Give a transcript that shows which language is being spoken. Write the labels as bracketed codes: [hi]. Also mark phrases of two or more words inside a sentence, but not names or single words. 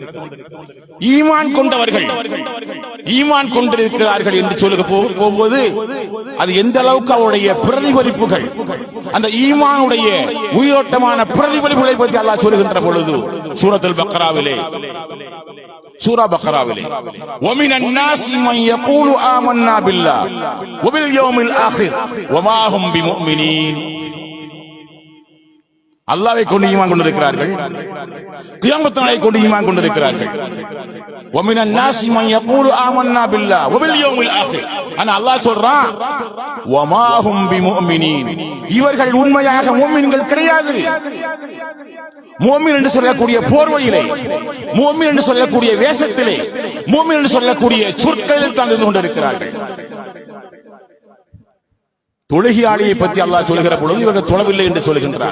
[ta] ஈமான் கொண்டவர்கள், ஈமான் கொண்டிருக்கிறார்கள் என்று சொல்லுக போகும்போது அது எந்த அளவுக்கு அவருடைய பிரதிபலிப்புகள், அந்த ஈமானுடைய உயிரோட்டமான பிரதிபலிப்புகளை பற்றி அல்லாஹ் சொல்லுகின்ற பொழுது சூரத்துல் பக்ராவிலே, சூரா பக்ராவிலே, [ar] وَمِنَ النَّاسِ مَن يَقُولُ آمَنَّا بِاللَّهِ وَبِالْيَوْمِ الْآخِرِ وَمَا هُمْ بِمُؤْمِنِينَ. [ta] அல்லாஹ்வை கொண்டு ஈமான் கொண்டிருக்கிறார்கள், கியாமத் நாளை கொண்டு ஈமான் கொண்டிருக்கிறார்கள். [ar] وَمِنَ النَّاسِ مَن يَقُولُ آمَنَّا بِاللَّهِ وَبِالْيَوْمِ الْآخِرِ. [ta] ஆனா அல்லாஹ் சொல்றான், [ar] وَمَا هُمْ بِمُؤْمِنِينَ. [ta] இவர்கள் உண்மையாக முஃமின்கள் கிடையாது. முஃமின் என்று சொல்லக்கூடிய போர்வையிலே, முஃமின் என்று சொல்லக்கூடிய வேஷத்திலே, முஃமின் என்று சொல்லக்கூடிய சொற்களில் தான் இருந்து கொண்டிருக்கிறார்கள். தொழுகையாளியை பற்றி அல்லாஹ் சொல்கிற பொழுது இவர்கள் தொழவில்லை என்று சொல்கின்றார்.